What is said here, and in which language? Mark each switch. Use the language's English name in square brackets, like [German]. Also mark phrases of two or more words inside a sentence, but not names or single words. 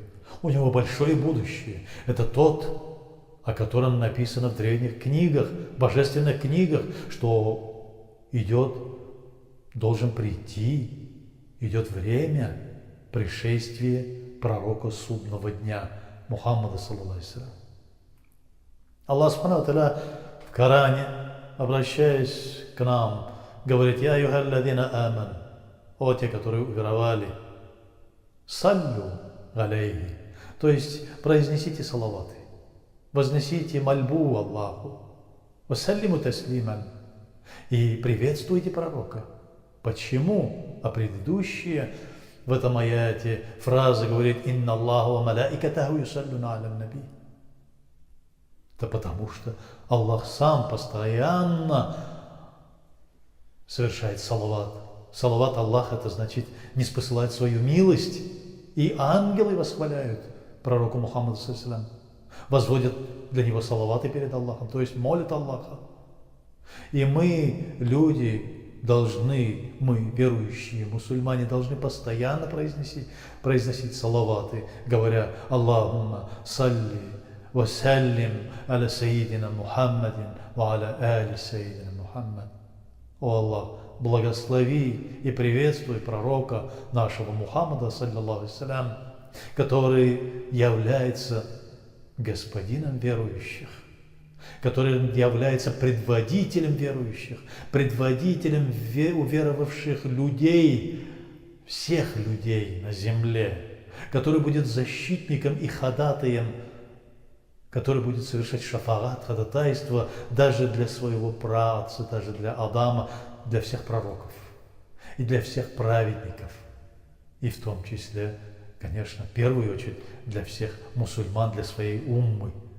[Russian] У него большое будущее. Это тот, о котором написано в древних книгах, божественных книгах, что должен прийти, идет время пришествия пророка судного дня Мухаммада, [Arabic] صلى الله عليه وسلم. الله سبحانه وتعالى [Russian] в Коране, обращаясь к нам, говорит: [Arabic] «يا أيها الذين آمنوا», [Russian] о те, которые уверовали, [Arabic] صلوا عليه, [Russian] то есть произнесите салаваты, вознесите мольбу Аллаху, [Arabic] وسلموا تسليما, [Russian] и приветствуйте пророка. Почему? А предыдущие в этом аяте фраза говорит: [Arabic] «إن الله وملائكته يصلون على النبي». [Russian] Да потому что Аллах сам постоянно совершает салават. Салават Аллаха — это значит ниспосылает свою милость. И ангелы восхваляют пророку Мухаммаду, [Arabic] صلى الله عليه وسلم, [Russian] возводят для него салаваты перед Аллахом, то есть молят Аллаха. И мы, люди, мы, верующие мусульмане, должны постоянно произносить салаваты, говоря: [Arabic] «اللهم صل وسلم على سيدنا محمد وعلى آل سيدنا محمد». [Russian] О Аллах, благослови и приветствуй пророка нашего Мухаммада, [Arabic] صلى الله عليه وسلم, [Russian] который является господином верующих, который является предводителем верующих, предводителем уверовавших людей, всех людей на земле, который будет защитником и ходатаем, который будет совершать шафаат, ходатайство даже для своего праотца, даже для Адама, для всех пророков и для всех праведников, и в том числе, конечно, в первую очередь для всех мусульман, для своей уммы.